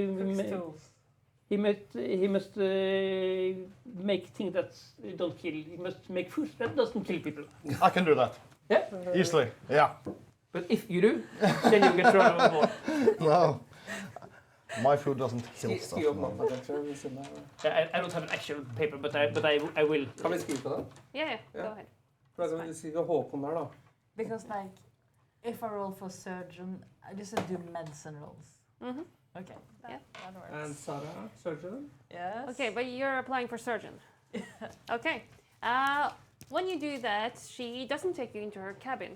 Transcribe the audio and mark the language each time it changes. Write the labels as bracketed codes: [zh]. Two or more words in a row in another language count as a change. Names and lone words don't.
[en] He must make things that don't kill. He must make food that doesn't kill people. I can do that. Yeah. Easily. Yeah. But if you do, then you get thrown overboard. No. My food doesn't kill stuff. No. I don't have an actual paper, but I will. [no] Kan vi skrive på det? [en] yeah, [no] Ja. [en] go ahead. [no] Da kan vi skrive Håkon der, da. [en] Because like, if I roll for surgeon, I just do medicine rolls. Okay. Yeah. That works. And Sarah, surgeon. Yes. Okay, but you're applying for surgeon. Okay. When you do that, she doesn't take you into her cabin.